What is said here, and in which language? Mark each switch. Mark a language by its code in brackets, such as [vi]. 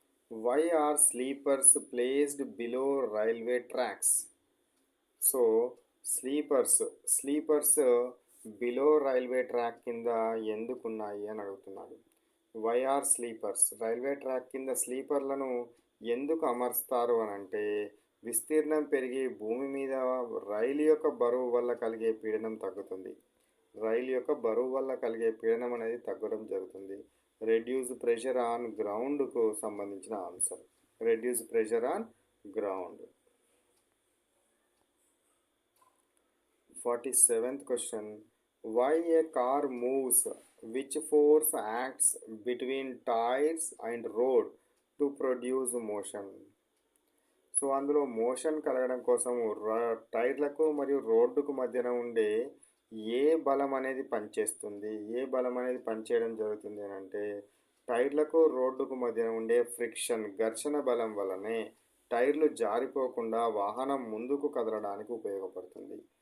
[en] Why are sleepers placed below railway tracks? [te] So [en] sleepers below railway track [te] కింద ఎందుకున్నాయి అని అడుగుతున్నాడు. [en] why are sleepers, [te] railway track కింద స్లీపర్లను ఎందుకు అమర్స్తారు అని అంటే విస్తీర్ణం పెరిగి భూమి మీద రైలు యొక్క బరువు వల్ల కలిగే పీడనం తగ్గుతుంది. రైలు యొక్క బరువు వల్ల కలిగే పీడనం అనేది తగ్గడం జరుగుతుంది. [en] reduce pressure on గ్రౌండ్కు [te] సంబంధించిన [en] Answer. Reduce pressure on ground. 47th question. Why a car moves? Which force acts between tires and road to produce motion? [te] So అందులో మోషన్ కలగడం కోసం టైర్లకు మరియు రోడ్డుకు మధ్యన ఉండే ఏ బలం అనేది పనిచేస్తుంది, ఏ బలం అనేది పనిచేయడం జరుగుతుంది అని అంటే టైర్లకు రోడ్డుకు మధ్యన ఉండే ఫ్రిక్షన్, ఘర్షణ బలం వల్లనే టైర్లు జారిపోకుండా వాహనం ముందుకు కదలడానికి ఉపయోగపడుతుంది.